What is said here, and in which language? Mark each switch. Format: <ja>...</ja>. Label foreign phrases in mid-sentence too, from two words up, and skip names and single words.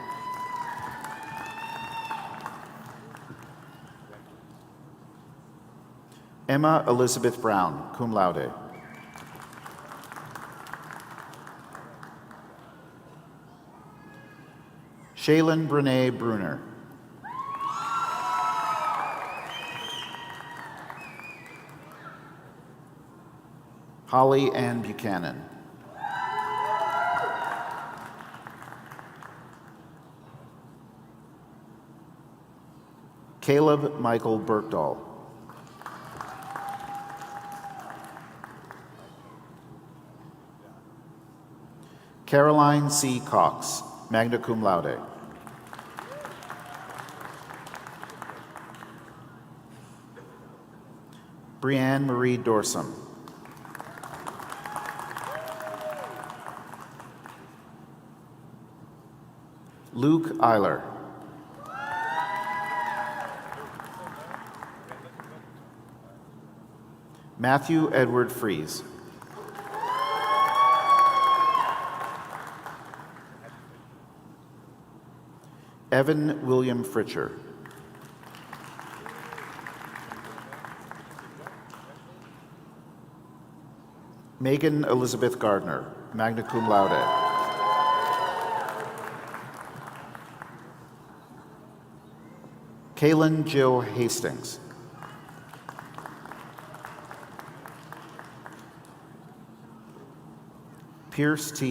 <en>Emma Elizabeth Brown,</en> <la>cum laude.</la> <en>Shaylin Brene Bruner. Holly Ann Buchanan. Caleb Michael Bergdahl. Caroline C. Cox,</en> <la>magna cum laude.</la> <en>Brianne Marie Dorsum. Luke Eiler. Matthew Edward Fries. Evan William Fritcher. Megan Elizabeth Gardner,</en> <la>magna cum laude.</la> <en>Kaylin Jill Hastings. Pierce T.</en>